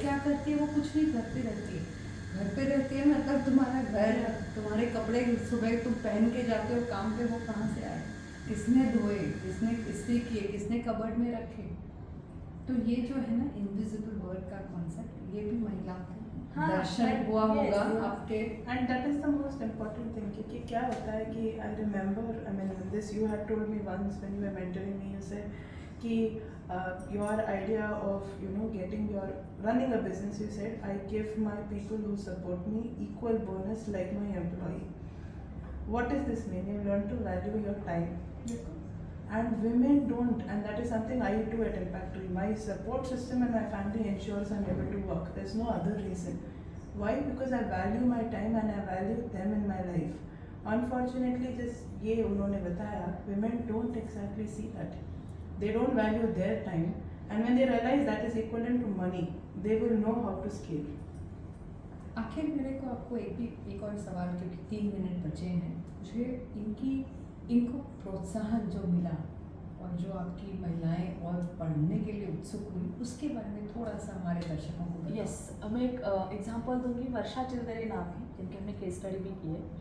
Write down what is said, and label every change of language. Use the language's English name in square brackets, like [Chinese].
[Hindi] क्या करती है, वो कुछ नहीं करती रहती है, घर पे रहती है, मतलब तुम्हारा घर, तुम्हारे कपड़े सुबह तुम पहन के जाते हो काम पे, वो कहाँ से आए, किसने धोए, किसने इस्त्री किए, किसने कबर्ड में रखे। तो ये जो है ना इनविजिबल वर्क का कॉन्सेप्ट, ये भी महिलाओं को दर्शन हुआ होगा आपके। [English] and that is the most important thing, [Hindi] क्योंकि क्या होता है कि [English] I remember, I mean this you had told me once when you were mentoring me, you said कि your idea of getting your running a business, you said I give my people who support me equal bonus like my employee. What does this mean? You learn to value your time. And women don't, and that is something I do at Impact Tree. My support system and my family ensures I'm able to work. There's no other reason. Why? Because I value my time and I value them in my life. Unfortunately, just [Hindi] ये उन्होंने बताया, [English] women don't exactly see that. They don't value their time, and when they realize that is equivalent to money, they will know how to scale. [Hindi] आखिर मेरे को आपको एक और सवाल, क्योंकि 3 मिनट बचे हैं, मुझे इनको प्रोत्साहन जो मिला और जो आपकी महिलाएं और पढ़ने के लिए उत्सुक हुई, उसके बारे में थोड़ा सा हमारे दर्शकों को बताओ। यस, मैं एक एग्जांपल दूंगी। वर्षा चिल्दरे नाम है, जिनकी हमने केस स्टडी भी की है।